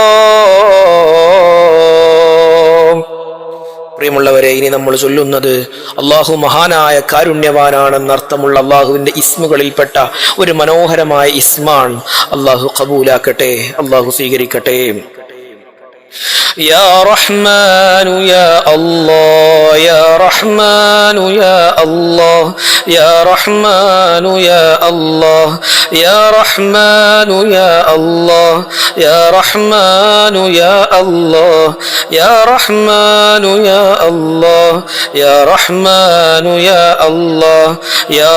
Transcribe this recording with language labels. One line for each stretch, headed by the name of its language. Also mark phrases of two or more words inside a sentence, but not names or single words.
Malayalam: പ്രിയമുള്ളവരെ, ഇനി നമ്മൾ ചൊല്ലുന്നത് അള്ളാഹു മഹാനായ കാരുണ്യവാനാണെന്ന് അർത്ഥമുള്ള അള്ളാഹുവിന്റെ ഇസ്മുകളിൽപ്പെട്ട ഒരു മനോഹരമായ ഇസ്മാണ്. അള്ളാഹു ഖബൂലാക്കട്ടെ, അള്ളാഹു സ്വീകരിക്കട്ടെ.
Arabic: يا رحمن يا الله يا رحمن يا الله يا رحمن يا الله يا رحمن يا الله يا رحمن يا الله يا رحمن يا الله يا رحمن يا الله يا